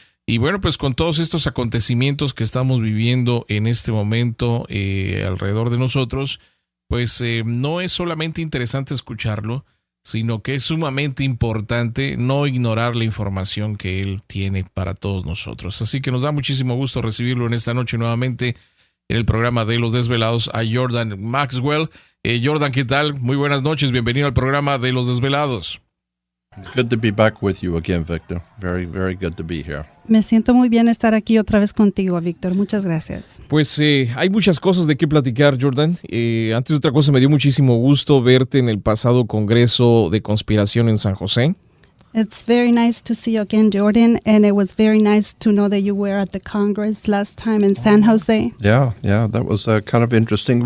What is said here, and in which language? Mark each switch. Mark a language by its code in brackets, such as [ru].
[es] Y bueno, pues con todos estos acontecimientos que estamos viviendo en este momento alrededor de nosotros, pues no es solamente interesante escucharlo, sino que es sumamente importante no ignorar la información que él tiene para todos nosotros. Así que nos da muchísimo gusto recibirlo en esta noche nuevamente en el programa de Los Desvelados a Jordan Maxwell. Jordan, ¿qué tal? Muy buenas noches, bienvenido al programa de Los Desvelados. [en] Good to be back with you again, Victor. Very, very good to be here. [es] Me siento muy bien estar aquí otra vez contigo, Víctor. Muchas gracias. Pues hay muchas cosas de qué platicar, Jordan. Antes de otra cosa, me dio muchísimo gusto verte en el pasado Congreso de Conspiración en San José. [en] It's very nice to see you again, Jordan, and it was very nice to know that you were at the Congress last time in San Jose. Yeah, that was kind of interesting.